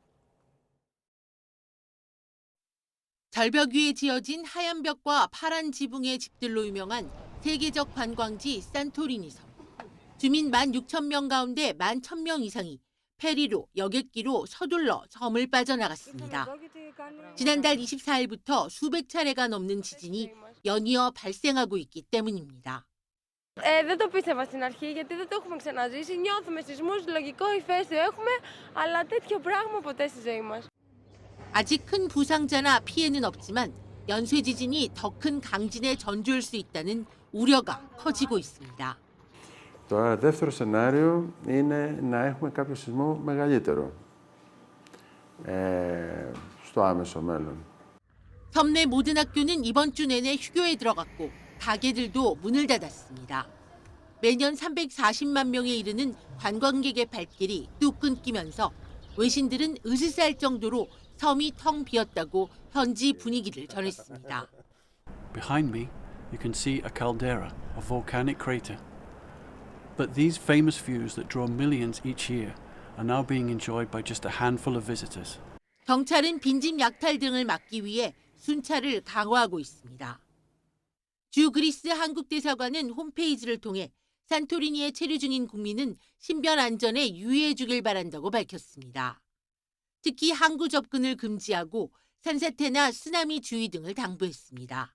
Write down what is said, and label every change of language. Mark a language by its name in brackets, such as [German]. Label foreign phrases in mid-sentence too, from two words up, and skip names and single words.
[Korean] 절벽 위에 지어진 하얀 벽과 파란 지붕의 집들로 유명한 세계적 관광지 산토리니 섬. 주민 16,000명 가운데 11,000명 이상이 페리로 여객기로 서둘러 섬을 빠져나갔습니다. 지난달 24일부터 수백 차례가 넘는 지진이 연이어 발생하고 있기 때문입니다. [Greek] Δεν το πίστευα στην αρχή γιατί δεν το έχουμε ξαναζήσει. Νιώθουμε σεισμούς, λογικό ηφαίστειο έχουμε, αλλά τέτοιο πράγμα ποτέ στη ζωή μας. [Korean] 아직 큰 부상자나 피해는 없지만 연쇄 지진이 더 큰 강진의 전조일 수 있다는 우려가 커지고 있습니다. [Greek] Το δεύτερο σενάριο είναι να έχουμε κάποιο σεισμό μεγαλύτερο στο άμεσο μέλλον. [Korean] 섬 내 모든 학교는 이번 주 내내 휴교에 들어갔고 가게들도 문을 닫았습니다. 매년 340만 명에 이르는 관광객의 발길이 뚝 끊기면서 외신들은 으스스할 정도로 섬이 텅 비었다고 현지 분위기를 전했습니다. [English] Behind me, you can see a caldera, a volcanic crater. But these famous views that draw millions each year are now being enjoyed by just a handful of visitors. [Korean] 경찰은 빈집 약탈 등을 막기 위해 순찰을 강화하고 있습니다. 주 그리스 한국 대사관은 홈페이지를 통해 산토리니에 체류 중인 국민은 신변 안전에 유의해 주길 바란다고 밝혔습니다. 특히 항구 접근을 금지하고 산사태나 쓰나미 주의 등을 당부했습니다.